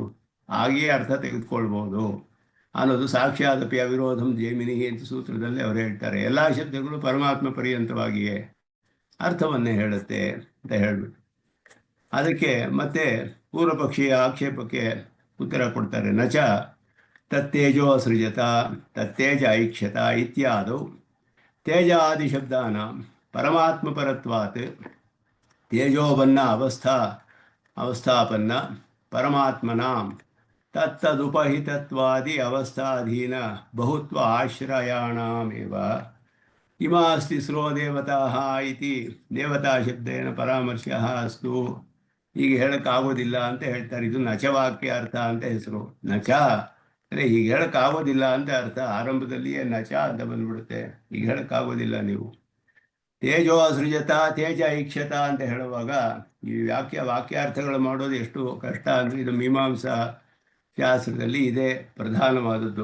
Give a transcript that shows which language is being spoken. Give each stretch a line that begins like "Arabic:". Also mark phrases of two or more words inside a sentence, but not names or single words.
Kannada: ಹಾಗೆಯೇ ಅರ್ಥ ತೆಗೆದುಕೊಳ್ಬೋದು ಅನ್ನೋದು
Sanskrit: ಸಾಕ್ಷಾದಪಿ ಅವಿರೋಧಂ
Kannada: ಜೈಮಿನಿ ಅಂತ ಸೂತ್ರದಲ್ಲಿ ಅವರು ಹೇಳ್ತಾರೆ. ಎಲ್ಲ ಶಬ್ದಗಳು ಪರಮಾತ್ಮ ಪರ್ಯಂತವಾಗಿಯೇ ಅರ್ಥವನ್ನೇ ಹೇಳುತ್ತೆ ಅಂತ ಹೇಳ್ಬಿಟ್ಟು ಅದಕ್ಕೆ ಮತ್ತೆ ಪೂರ್ವಪಕ್ಷೀಯ ಆಕ್ಷೇಪಕ್ಕೆ ಉತ್ತರ ಕೊಡ್ತಾರೆ.
Sanskrit: ನಚ ತತ್ತೇಜೋ ಅಸೃಜತ ತತ್ತೇಜ ಐಕ್ಷತ ಇತ್ಯಾದೌ ತೇಜಾದಿಶಬ್ದಾನಾಂ ಪರಮಾತ್ಮಪರತ್ವಾತ್ ತೇಜೋಬನ್ನ ಅವಸ್ಥಾಪನ್ನ ಪರಮಾತ್ಮನಾಂ ತತ್ತದುಪಹಿತತ್ವಾದಿ ಅವಸ್ಥಾಧೀನ ಬಹುತ್ವ ಆಶ್ರಯಾಣಾಮೇವ ಇಮಾಸ್ತಿ ಸ್ರೋ ದೇವತಾಃ ಇತಿ ದೇವತಾ ಶಬ್ದೇನ ಪರಾಮರ್ಶಃ ಅಸ್ತು.
Kannada: ಈಗ ಹೇಳೋಕ್ಕಾಗೋದಿಲ್ಲ ಅಂತ ಹೇಳ್ತಾರೆ. ಇದು ನಚವಾಕ್ಯ ಅರ್ಥ ಅಂತ ಹೆಸರು. ನಚ ಅಂದರೆ ಈಗ ಹೇಳೋಕ್ಕಾಗೋದಿಲ್ಲ ಅಂತ ಅರ್ಥ. ಆರಂಭದಲ್ಲಿಯೇ ನಚ ಅಂತ ಬಂದ್ಬಿಡುತ್ತೆ. ಈಗ ಹೇಳೋಕ್ಕಾಗೋದಿಲ್ಲ ನೀವು.
Sanskrit: ತೇಜೋ ಅಸೃಜತ ತೇಜ ಐಕ್ಷತ
Kannada: ಅಂತ ಹೇಳುವಾಗ ಈ ವಾಕ್ಯಾರ್ಥಗಳು ಮಾಡೋದು ಎಷ್ಟು ಕಷ್ಟ ಅಂದರೆ, ಇದು ಮೀಮಾಂಸಾ ಶಾಸ್ತ್ರದಲ್ಲಿ ಇದೇ ಪ್ರಧಾನವಾದದ್ದು.